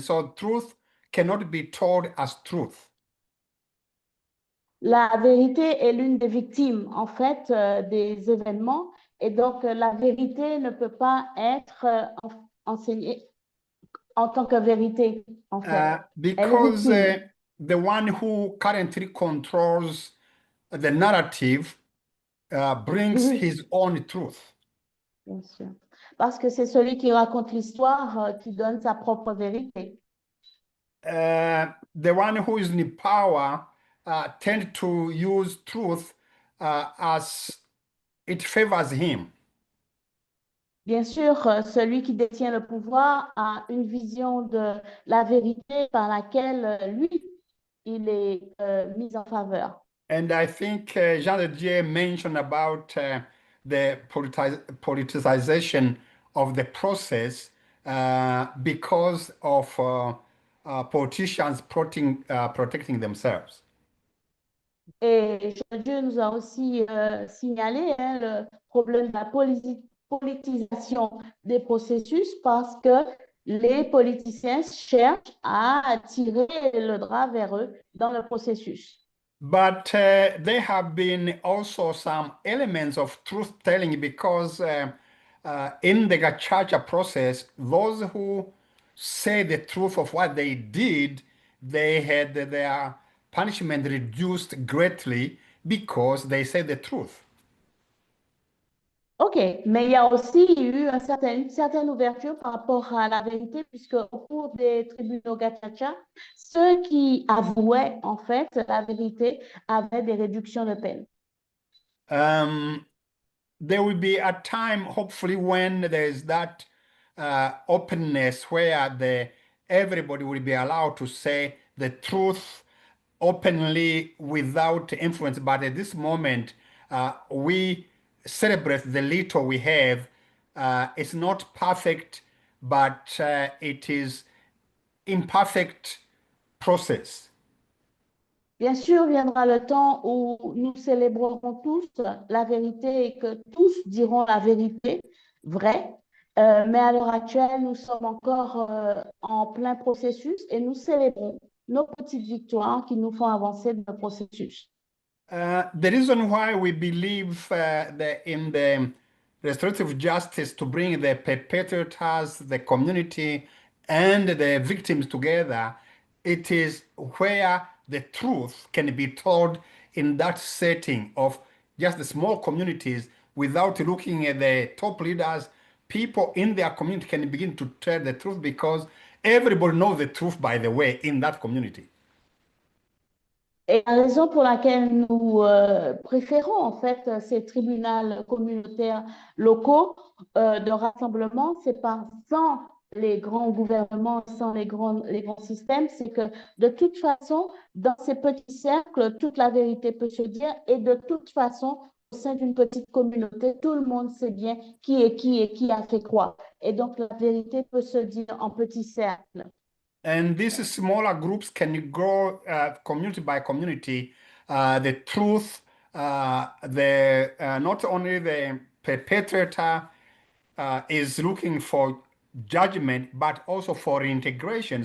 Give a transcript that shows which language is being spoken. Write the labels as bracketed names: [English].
[English] So truth cannot be told as truth. [French] La vérité est l'une des victimes, en fait, des événements, et donc la vérité ne peut pas être enseignée en tant que vérité, en fait. [English] Because the one who currently controls the narrative brings his own truth. [French] Bien sûr. Parce que c'est celui qui raconte l'histoire qui donne sa propre vérité. [English] The one who is in power tends to use truth as it favors him. [French] Bien sûr, celui qui détient le pouvoir a une vision de la vérité par laquelle lui, il est mis en faveur. [English] And I think Jean de Dieu mentioned about the politicization of the process because of politicians protecting themselves. [French] Et Dieu nous a aussi signalé le problème de la politisation des processus parce que les politiciens cherchent à attirer le drap vers eux dans le processus. [English] But there have been also some elements of truth-telling because in the gacaca process, those who say the truth of what they did, they had their punishment reduced greatly because they said the truth. [French] OK, mais il y a aussi eu une certaine ouverture par rapport à la vérité, puisque au cours des tribunaux gacaca, ceux qui avouaient en fait la vérité avaient des réductions de peine. [English] There will be a time, hopefully, when there's that openness where everybody will be allowed to say the truth openly without influence. But at this moment, we celebrate the little we have. It's not perfect, but it is imperfect process. [French] Bien sûr, viendra le temps où nous célébrerons tous la vérité et que tous diront la vérité vraie. Mais à l'heure actuelle, nous sommes encore en plein processus et nous célébrons nos petites victoires qui nous font avancer dans le processus. [English] The reason why we believe that in the restorative justice to bring the perpetrators, the community, and the victims together, it is where the truth can be told in that setting of just the small communities without looking at the top leaders. People in their community can begin to tell the truth because everybody knows the truth, by the way, in that community. [French] Et la raison pour laquelle nous préférons en fait ces tribunaux communautaires locaux de rassemblement, c'est pas sans les grands gouvernements, sans les grands systèmes, c'est que de toute façon, dans ces petits cercles, toute la vérité peut se dire et de toute façon, au sein d'une petite communauté, tout le monde sait bien qui est qui et qui a fait quoi. Et donc, la vérité peut se dire en petits cercles. [English] And these smaller groups can go community by community. The truth, not only the perpetrator is looking for judgment, but also for reintegration.